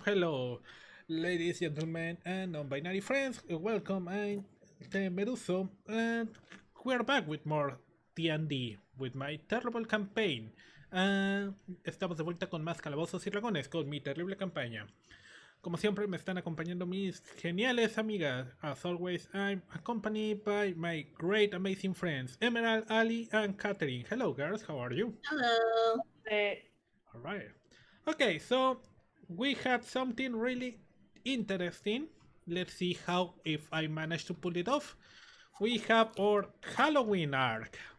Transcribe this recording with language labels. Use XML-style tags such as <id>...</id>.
<en>Hello, ladies, gentlemen, and non-binary friends. Welcome, I'm the Meduso, and we're back with more D&D, with my terrible campaign.</en> <es>Estamos de vuelta con más calabozos y dragones, con mi terrible campaña. Como siempre me están acompañando mis geniales amigas.</es> <en>As always, I'm accompanied by my great amazing friends, Emerald, Ali, and Catherine. Hello girls, how are you? Hello. Alright. Okay, so we had something really interesting. Let's see how if I manage to pull it off. We have our Halloween arc.</en>